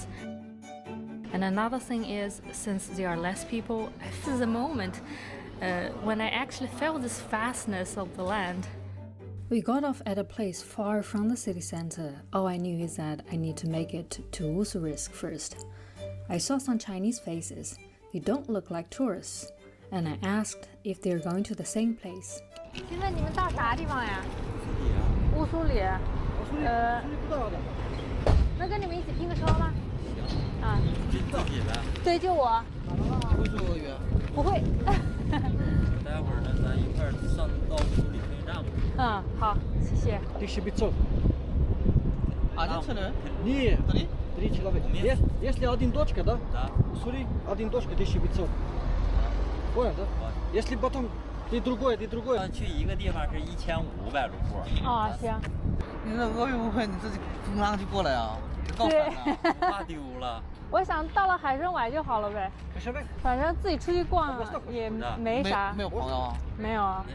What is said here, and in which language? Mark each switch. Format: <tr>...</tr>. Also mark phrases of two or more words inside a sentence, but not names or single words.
<en>And another thing is, since there are less people, this is a moment when I actually felt this vastness of the land. We got off at a place far from the city center. All I knew is that I need to make it to Ussurisk first. I saw some Chinese faces. They don't look like tourists. And I asked if they're going to the same place.</en> <zh>请问你们到啥地方呀？乌苏里。不到的。能跟你们一起拼个车吗？啊。对，就我。会说俄语？不会。待会儿呢，咱一块儿上到乌苏里车站吧。好，谢谢。</zh> <ru>Дешевецов. цены? Нет, 3 человека. Если один точка, да? Да. Уссури, один точка, 1500. Понял, да? Если потом ты другое.</ru> <zh>去一个地方是1500卢布。行。你这俄语不会，你自己从哪去过来啊？对。怕丢了。我想到了海参崴就好了呗。是呗。反正自己出去逛也没啥。没有朋友啊？没有啊。</zh>